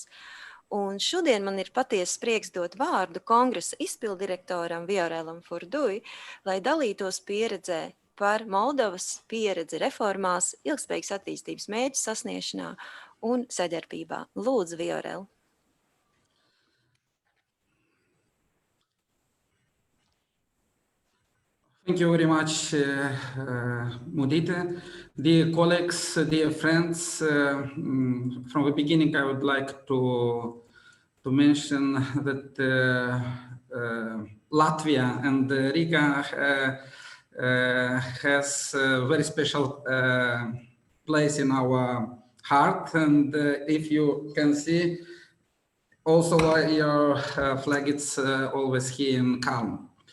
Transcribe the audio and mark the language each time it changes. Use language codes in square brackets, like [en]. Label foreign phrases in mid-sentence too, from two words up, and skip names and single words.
[lv] Un šodien man ir patiesa prieks dot vārdu kongresa izpildirektoram Viorelam Furdui, lai dalītos pieredzē par Moldovas pieredzi reformās, ilgspējīgas attīstības mērķu sasniegšanā un sadarbībā. Lūdzu, Viorel. [en] Thank you very much, Mudita. Dear colleagues, dear friends, from the beginning I would like to mention that Latvia and Riga has a very special place in our heart, and if you can see, also your flag is always here in calm.